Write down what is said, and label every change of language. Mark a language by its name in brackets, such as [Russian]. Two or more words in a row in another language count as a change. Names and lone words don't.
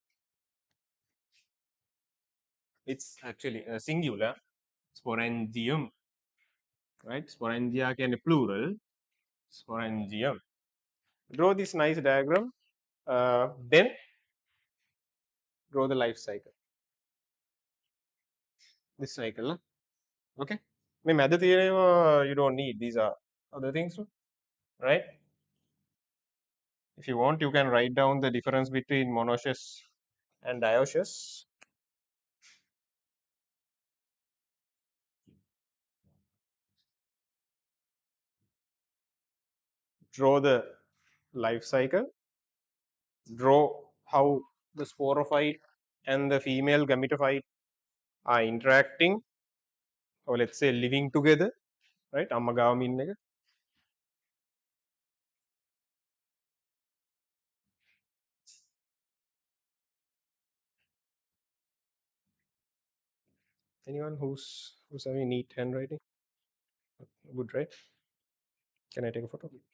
[English] It's actually a singular sporangium, right? Sporangia can be plural. Sporangium. Draw this nice diagram. Then draw the life cycle. This cycle, huh? Okay. [Sinhala] මේ මැද තියෙනවා [English] you don't need. These are other things, right? If you want, you can write down the difference between monoecious and dioecious. Draw the life cycle. Draw how the sporophyte and the female gametophyte are interacting, or let's say living together, right? [Sinhala] අම්මා ගාව ඉන්න එක. [English] Anyone who's having neat handwriting? Good, right? Can I take a photo?